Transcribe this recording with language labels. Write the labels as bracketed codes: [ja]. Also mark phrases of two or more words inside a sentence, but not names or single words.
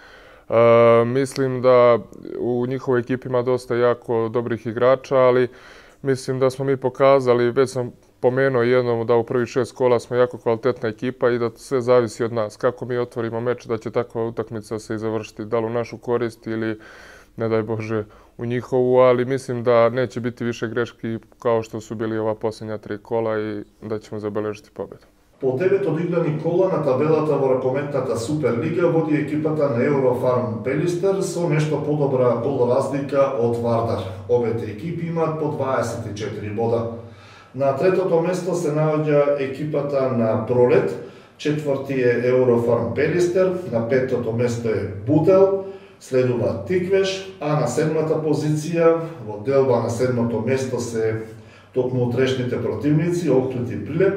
[sr] Mislim da u njihovoj ekipi ima dosta jako dobrih igrača, ali mislim da smo mi pokazali, već sam pomenuo jednom da u prvih 6 kola smo jako kvalitetna ekipa i da sve zavisi od nas. Kako mi otvorimo meč, da će takva utakmica se i završiti, da li u našu korist ili, ne daj Bože, u njihovu, ali mislim da neće biti više greški kao što su bili ova posljednja 3 kola i da ćemo zabeležiti pobedu. [mk] По 9 одиграни кола на табелата во ракометната Суперлига води екипата на Eurofarm Пелистер со нешто подобра гол разлика од Вардар. Овете екипи имаат по 24 бода. На третото место се наоѓа екипата на Пролет, четврти е Eurofarm Пелистер, на петото место е Бутел, следува Тиквеш, а на седмата позиција, во делба на седмото место се токму утрешните противници, Охрид и Прилеп.